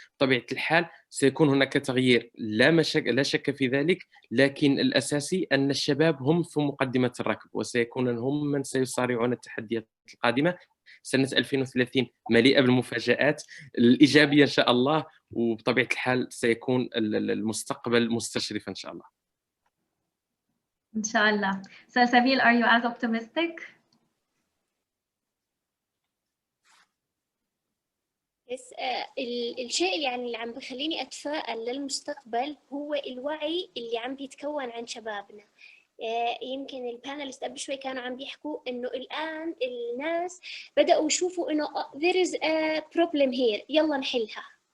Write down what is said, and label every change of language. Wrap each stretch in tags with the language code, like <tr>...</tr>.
<ar>بطبيعة الحال سيكون هناك تغيير لا شك في ذلك، لكن الأساسي أن الشباب هم في مقدمة الركب وسيكونون هم من سيصارعون التحديات القادمة. سنة 2030 مليئة بالمفاجآت الإيجابية إن شاء الله، وبطبيعة الحال سيكون المستقبل مستشرف إن شاء الله. إن شاء الله.</ar> <en>So Sabil, are you as optimistic?</en> <ar>بس الشيء يعني اللي عم بخليني أتفائل للمستقبل هو الوعي اللي عم بيتكون عن شبابنا. يمكن البانلست قبل شوي كانوا عم بيحكوا إنه الآن الناس بدأوا يشوفوا إنه</ar> <en>there is a problem here</en> <ar>يلا نحلها.</ar>